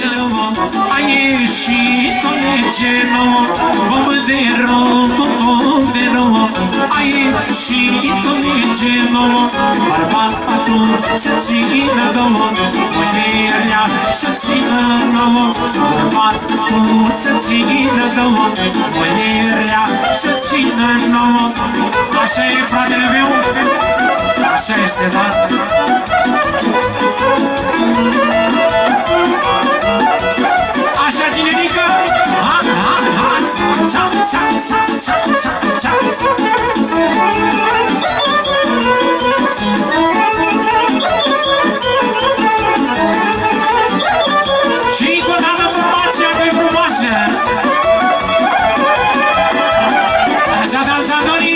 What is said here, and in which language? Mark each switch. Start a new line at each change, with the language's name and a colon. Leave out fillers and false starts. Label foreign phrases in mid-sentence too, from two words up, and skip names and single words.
Romanian: A ieșit o lege nouă, bombă de rouă, a ieșit o lege nouă, bărbatul să țină două, muierea să țină nouă, bărbatul să țină două, muierea să țină nouă. Așa e, fratele meu, așa este, da? Așa, Generica. Ha, ha, ha. Ța, ța, ța, ța, ța, ța. Și cu o dată formația lui frumoasă. Așa, dansadorii.